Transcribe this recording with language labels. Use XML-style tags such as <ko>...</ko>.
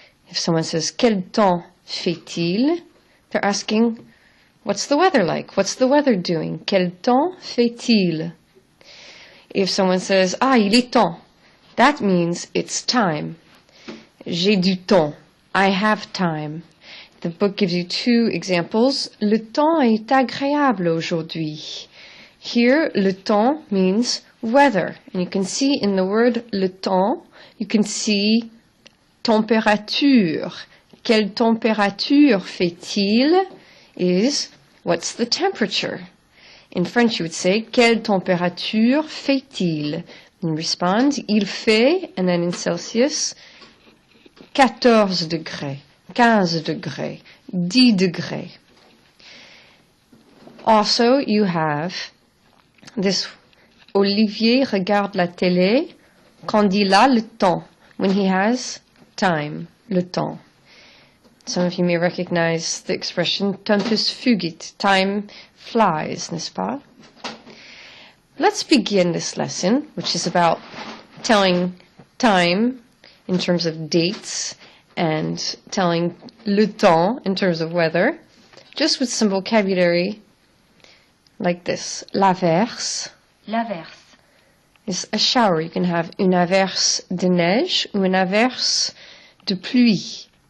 <en>If someone says,</en> <fr>quel temps fait-il?</fr> <en>They're asking, what's the weather like? What's the weather doing?</en> <fr>Quel temps fait-il?</fr> <en>If someone says,</en> <fr>il est temps,</fr> <en>that means it's time.</en> <fr>J'ai du temps.</fr> <en>I have time. The book gives you two examples.</en> <fr>Le temps est agréable aujourd'hui.</fr> <en>Here, le temps means weather. And you can see in the word le temps, you can see température.</en> <fr>Quelle température fait-il?</fr> <en>Is, what's the temperature? In French, you would say,</en> <fr>quelle température fait-il?</fr> <en>And respond,</en> <fr>il fait,</fr> <en>and then in Celsius,</en> <fr>14 degrés, 15 degrés, 10 degrés. Also, you have this, Olivier regarde la télé quand il a le temps,</fr> <en>when he has time,</en> <fr>le temps.</fr> <en>Some of you may recognize the expression</en> <la>tempus fugit,</la> <en>time flies,</en> <fr>n'est-ce pas?</fr> <en>Let's begin this lesson, which is about telling time in terms of dates and telling le temps in terms of weather, just with some vocabulary like this.</en> <fr>L'averse. L'averse.</fr> <en>Is a shower. You can have</en> <fr>une averse de neige ou une averse de pluie.</fr>